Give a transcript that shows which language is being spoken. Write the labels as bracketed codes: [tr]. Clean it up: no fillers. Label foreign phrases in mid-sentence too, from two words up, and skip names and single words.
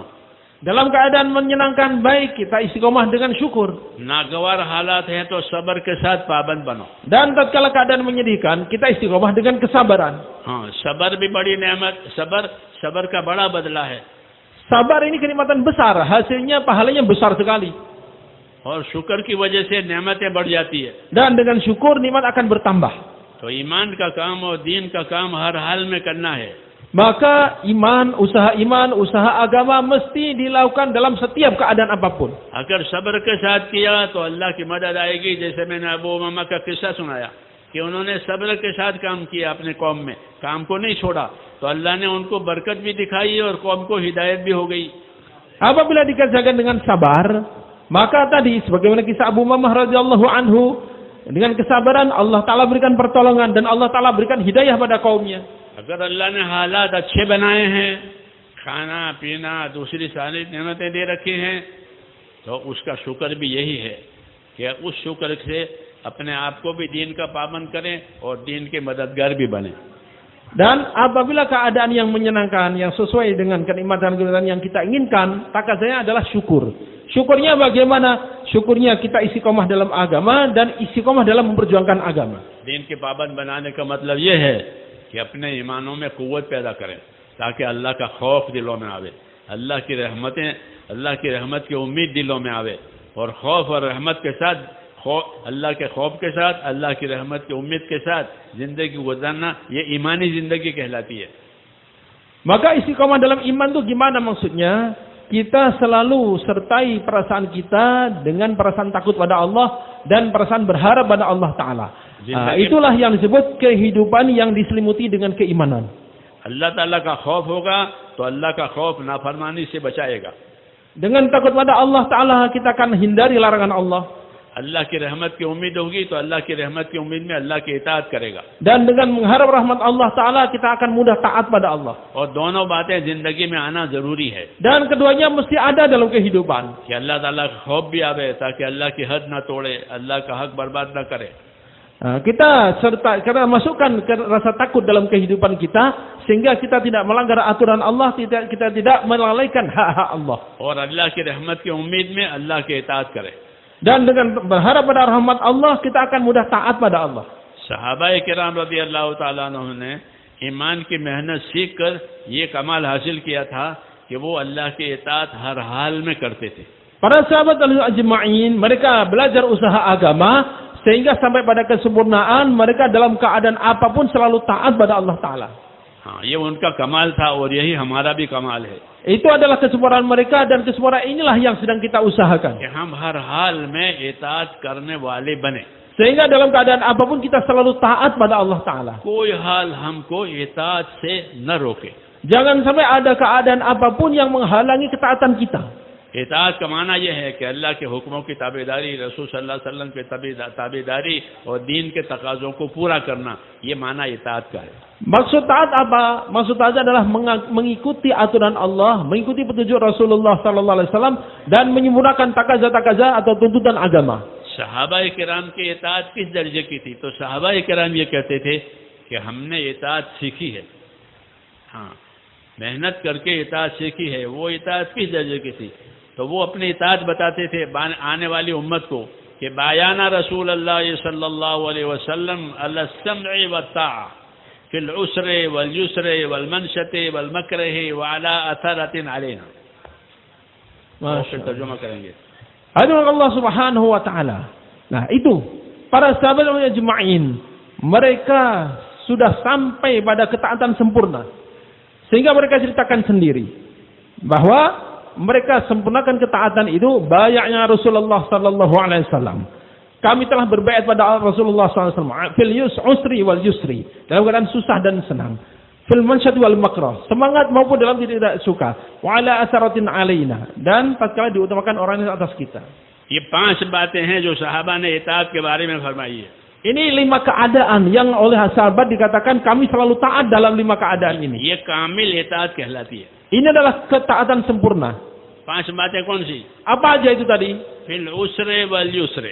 [id] Dalam keadaan menyenangkan baik kita istiqomah dengan syukur. [hi] नागवार हालात हैं तो सब्र के साथ पाबंद बनो। [id] Dan tatkala keadaan menyedihkan kita istiqomah dengan kesabaran. [hi] हाँ, सब्र भी बड़ी नेमत, सब्र का बड़ा बदला है। [id] Sabar ini kenikmatan besar, hasilnya pahalanya besar sekali. [hi] और शुक्र की वजह से नेमतें बढ़ जाती है। [id] Dan dengan syukur nikmat akan bertambah. [hi] तो ईमान का काम और दीन का काम हर हाल में करना है। [id] Maka iman, usaha agama mesti dilakukan dalam setiap keadaan apapun. [hi] अगर सब्र के साथ किया तो अल्लाह की मदद आएगी। जैसे मैंने अबू उमामा का किस्सा सुनाया कि उन्होंने सब्र के साथ काम किया, अपने कौम में काम को नहीं छोड़ा, तो अल्लाह ने उनको बरकत भी दिखाई और कौम को हिदायत भी हो गई। [id] Apabila dikerjakan dengan sabar, maka tadi sebagaimana kisah Abu Umamah [ar] رضي الله عنه, [id] dengan kesabaran Allah Ta'ala berikan pertolongan dan Allah Ta'ala berikan hidayah pada kaumnya. [hi] अगर अल्लाह ने हालात अच्छे बनाए हैं, खाना पीना दूसरी सारी नेमतें दे रखी हैं, तो उसका शुक्र भी यही है कि उस शुक्र से अपने आप को भी दीन का पाबंद करें और दीन के मददगार भी बने। [id] Dan apabila keadaan yang menyenangkan, yang sesuai dengan kenikmatan-kenikmatan yang kita inginkan, takazanya adalah syukur. Syukurnya bagaimana? Syukurnya kita istiqomah dalam agama dan istiqomah dalam memperjuangkan agama. [hi] दीन के पाबंद बनाने का मतलब ये है कि अपने ईमानों में कुव्वत पैदा करें ताकि अल्लाह का खौफ दिलों में आवे, अल्लाह की रहमत की उम्मीद दिलों में आवे, और खौफ और रहमत के साथ अल्लाह के खौफ के साथ अल्लाह की रहमत की उम्मीद के साथ जिंदगी गुजारना, ये ईमानी जिंदगी कहलाती है। [id] Maka istiqomah dalam iman itu gimana maksudnya? Kita selalu sertai perasaan kita dengan perasaan takut pada Allah dan perasaan berharap pada Allah Ta'ala. Itulah yang disebut kehidupan yang diselimuti dengan keimanan. [hi] अल्लाह ताला का खौफ होगा तो अल्लाह का खौफ नाफरमानी से बचाएगा। [id] Dengan takut pada Allah Ta'ala kita akan hindari larangan Allah. [hi] अल्लाह की रहमत की उम्मीद होगी तो अल्लाह की रहमत की उम्मीद में अल्लाह की इताअत करेगा। [id] Dan dengan mengharap rahmat Allah Ta'ala kita akan mudah taat pada Allah. [hi] और दोनों बातें जिंदगी में आना जरूरी है [id] Dan keduanya mesti ada dalam kehidupan. [hi] कि अल्लाह ताला का खौफ भी आवे ताकि अल्लाह की हद न तोड़े, अल्लाह का हक बर्बाद न करे। [id] Kita masukkan rasa takut dalam kehidupan kita sehingga kita tidak melanggar aturan Allah, kita tidak melalaikan hak-hak Allah. [hi] और अल्लाह की रहमत की उम्मीद में अल्लाह की इताअत करे। [id] Dan dengan berharap pada rahmat Allah kita akan mudah taat pada Allah. [hi] सहाबाए किराम [ar] رضي الله تعالى عنهم [hi] ने ईमान की मेहनत सीख कर ये कमाल हासिल किया था कि वो अल्लाह की इताअत हर हाल में करते थे। [id] Para sahabat ajma'in mereka belajar usaha agama sehingga sampai pada kesempurnaan mereka dalam keadaan apapun selalu taat pada Allah Ta'ala. [hi] हाँ, ये उनका कमाल था और यही हमारा भी कमाल है। [id] Itu adalah kesempurnaan mereka dan kesempurnaan inilah yang sedang kita usahakan. [hi] कि हम हर हाल में इताअत करने वाले बने। [id] Sehingga dalam keadaan apapun kita selalu taat pada Allah Ta'ala. [hi] कोई हाल हमको इताअत से न रोके। [id] Jangan sampai ada keadaan apapun yang menghalangi ketaatan kita. [hi] इताअत का माना यह है कि अल्लाह के हुक्मों की ताबेदारी, रसूल [ar] صلى الله عليه وسلم [hi] के ताबेदारी और दीन के तकाज़ों को पूरा करना, ये माना इताअत का है. [id] Maksud taat apa? Maksud taat adalah mengikuti aturan Allah, mengikuti petunjuk Rasulullah [ar] صلى الله عليه وسلم [id] dan menyempurnakan takaza-takaza atau tuntutan agama. [hi] सहाबा किराम की इताअत किस दर्जे की थी? तो सहाबा किराम ये कहते थे कि हमने इताअत सीखी है, हाँ, मेहनत करके इताअत सीखी है. वो इताअत किस दर्जे की थी? तो वो अपनी इताअत बताते थे आने वाली उम्मत को कि [ar] بايعنا رسول الله صلى الله عليه وسلم على السمع والطاعة في العسر واليسر والمنشط والمكره وعلى أثرة علينا. [hi] तर्जुमा करेंगे. [id] Hadirin [ar] الله سبحانه وتعالى. [id] Nah, itu para sahabat ajma'in, mereka sudah sampai pada ketaatan sempurna. Sehingga mereka ceritakan sendiri bahwa mereka sempurnakan ketaatan itu bayatnya Rasulullah [ar] صلى الله عليه وسلم. [id] Kami telah berbaiat pada Rasulullah [ar] صلى الله عليه وسلم في العسر واليسر, [id] dalam keadaan susah dan senang, [ar] في المنشط والمكره, [id] semangat maupun dalam tidak suka, [ar] وعلى أثرة علينا, [id] dan tatkala diutamakan orang yang atas kita. [hi] ये 5 बातें हैं जो सहाबा ने इताअत के बारे में फरमाई है. [id] Ini 5 keadaan yang oleh sahabat dikatakan kami selalu taat dalam 5 keadaan ini. [hi] ये कामिल इताअत कहलाती है. [id] Ini adalah ketaatan sempurna. [hi] 5 बातें कौन सी? [id] Apa aja itu tadi? [ar] في العسر واليسر,